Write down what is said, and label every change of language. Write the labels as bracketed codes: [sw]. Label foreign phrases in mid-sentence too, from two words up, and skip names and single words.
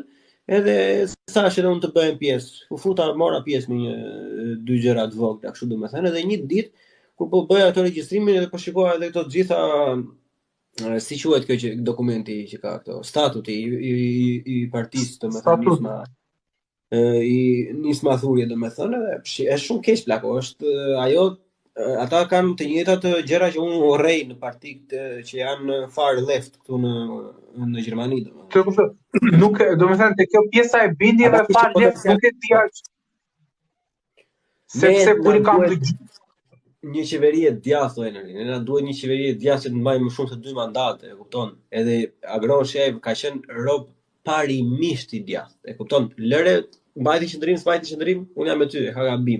[sq] Edhe thash edhe unë të bëhem pjesë. U futa, mora pjesë në dy gjëra të vogla, kështu domethënë, edhe një ditë kur po bëja ato regjistrimin edhe po shikoja edhe këto të gjitha si quhet kjo dokumenti që ka këto, statuti i partisë domethënë nisma thurje domethënë, është shumë keq plako, është ajo ata kanë të njëjtat gjëra që unë urrej në partitë që janë [en] far left [sq] këtu në Gjermani domethënë. Nuk, domethënë te kjo pjesa e bindjeve [en] far left [sq] nuk e di as. Sepse kur kam një qeveri e djathtë Eneri, ne na duhet një qeveri e djathtë që të mbajë më shumë se 2 mandate, e kupton? Edhe Agron Shef ka qenë rob parimisht i djathtë, e kupton? Lëre mbajti qendrim, unë jam me ty, ka gabim.